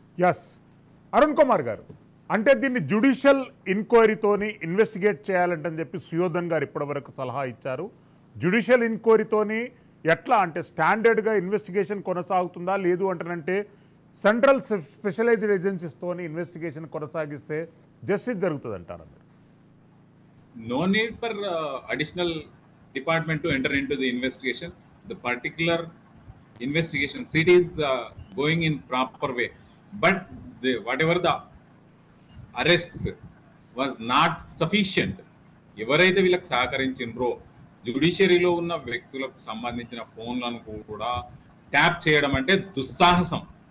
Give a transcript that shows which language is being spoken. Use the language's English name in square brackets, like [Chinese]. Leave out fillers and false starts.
[Telugu] Yes, Arun Kumar గారు, అంటే దీన్ని జ్యుడిషియల్ ఇన్క్వైరీతోని ఇన్వెస్టిగేట్ చేయాలంటని చెప్పి సుయోధన్ గారు ఇప్పటివరకు సలహా ఇచ్చారు. జ్యుడిషియల్ ఇన్క్వైరీతోని ఎట్లా అంటే స్టాండర్డ్గా ఇన్వెస్టిగేషన్ కొనసాగుతుందా, లేదు అంటేనంటే సెంట్రల్ స్పెషలైజ్డ్ ఏజెన్సీస్తోని ఇన్వెస్టిగేషన్ కొనసాగిస్తే జస్టిస్ జరుగుతుంది అంటారు? [English] No need for additional department to enter into the investigation. The particular investigation seat is going in proper way, but whatever the arrests was not sufficient. [Telugu] ఎవరైతే వీళ్ళకి సహకరించిండ్రో, జ్యుడిషియరీలో ఉన్న వ్యక్తులకు సంబంధించిన ఫోన్లను కూడా ట్యాప్ చేయడం అంటే దుస్సాహసం.